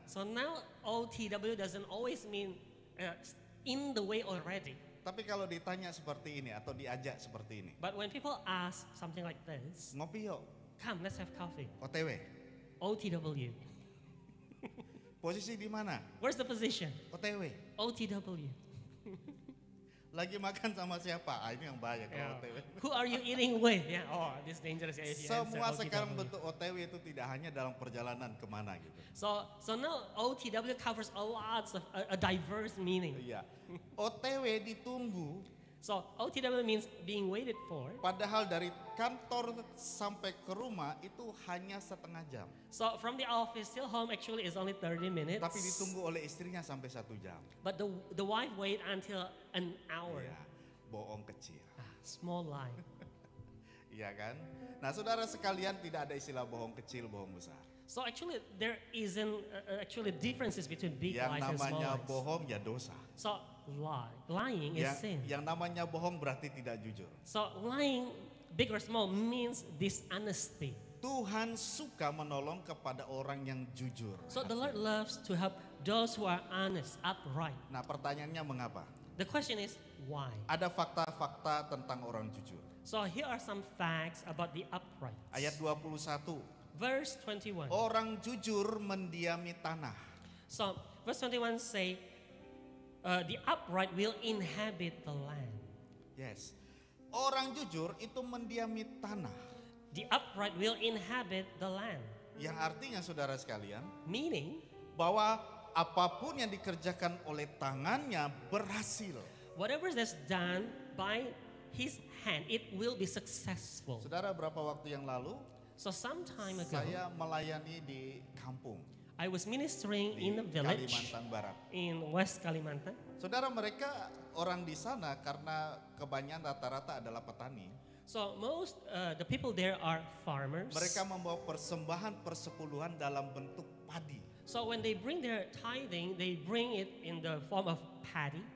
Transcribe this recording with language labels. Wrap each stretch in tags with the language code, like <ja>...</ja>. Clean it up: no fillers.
<en>So now OTW doesn't always mean in the way already.</en> <id>Tapi kalau ditanya seperti ini atau diajak seperti ini,</id> <en>But when people ask something like this,</en> <id>ngopi yuk,</id> <en>come, let's have coffee. OTW. OTW.</en> <id>Posisi di mana?</id> <en>Where's the position? OTW. OTW.</en> <id>Lagi makan sama siapa? Ini yang bahaya kalau</id> <en>Yeah. OTW. Who are you eating with? Yeah. Oh, this is dangerous. If you answer</en> <id>Semua sekarang</id> <en>OTW.</en> <id>bentuk OTW itu tidak hanya dalam perjalanan kemana gitu.</id> <en>So now OTW covers a diverse meaning.</en> <id>Iya. OTW ditunggu,</id> <en>So OTW means being waited for.</en> <id>padahal dari kantor sampai ke rumah itu hanya setengah jam.</id> <en>So from the office till home actually is only 30 minutes.</en> <id>Tapi ditunggu oleh istrinya sampai 1 jam.</id> <en>But the wife wait until an hour.</en> <id>Iya, bohong kecil.</id> <en>Small lie.</en> <id>Iya kan? Nah saudara sekalian, tidak ada istilah bohong kecil, bohong besar.</id> <en>So actually there isn't actually differences between big</en> <id>Yang</id> <en>lies and small</en> <id>namanya</id> <en>lies.</en> <id>bohong ya dosa.</id> <en>So lying is sin.</en> <id>Yang namanya bohong berarti tidak jujur.</id> <en>So lying, big or small, means dishonesty.</en> <id>Tuhan suka menolong kepada orang yang jujur.</id> <en>So the Lord loves to help those who are honest, upright.</en> <id>Nah pertanyaannya mengapa?</id> <en>The question is why?</en> <id>Ada fakta-fakta tentang orang jujur.</id> <en>So here are some facts about the upright.</en> <id>Ayat 21.</id> <en>Verse 21.</en> <id>Orang jujur mendiami tanah.</id> <en>So verse 21 say, the upright will inhabit the land.</en> <id>Yes. Orang jujur itu mendiami tanah.</id> <en>The upright will inhabit the land.</en> <id>Yang artinya saudara sekalian,</id> <en>Meaning,</en> <id>bahwa apapun yang dikerjakan oleh tangannya berhasil.</id> <en>whatever that's done by his hand, it will be successful.</en> <id>Saudara, berapa waktu yang lalu</id> <en>So some time ago,</en> <id>saya melayani di kampung</id> <en>I was ministering</en> <id>di</id> <en>in a village</en> <id>Kalimantan Barat.</id> <en>in West Kalimantan.</en> <id>Saudara, mereka orang di sana karena kebanyakan rata-rata adalah petani.</id> <en>So most the people there are farmers.</en> <id>Mereka membawa persembahan persepuluhan dalam bentuk padi.</id> <en>So when they bring their tithing, they bring it in the form of paddy</en>